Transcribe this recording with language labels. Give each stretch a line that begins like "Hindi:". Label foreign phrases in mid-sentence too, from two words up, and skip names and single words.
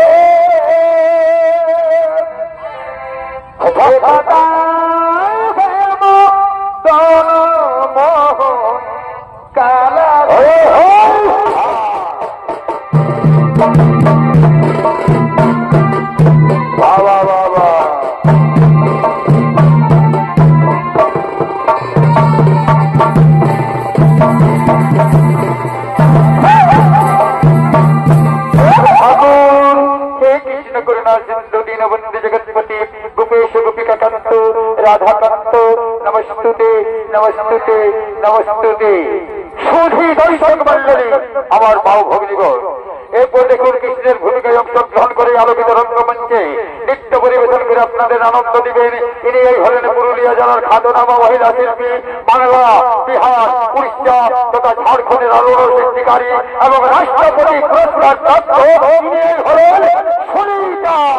Bangla: কালা বাবা বাবা
Sanskrit: दीनबंधु जगतपति गोपेश गोपिका कांत राधा कांत नमस्तुते नमस्तुते नमस्तुते।
Bangla: সুধী দর্শক মণ্ডলী আমার বাউ ভগ্নীগণ, এরপর দেখুন কৃষ্ণের ভূমিকায় অংশগ্রহণ করে আলোকিত রঙ্গমঞ্চে নৃত্য পরিবেশন করে আপনাদের আনন্দ দিবেন। ইনি এই হলেন পুরুলিয়া জেলার খ্যাতনামা মহিলা শিল্পী, বাংলা, বিহার, উড়িষ্যা তথা ঝাড়খণ্ডের আলোড়ন সৃষ্টিকারী এবং রাষ্ট্রপতি পুরস্কার প্রাপ্ত ইনি এই হলেন সুনীতা।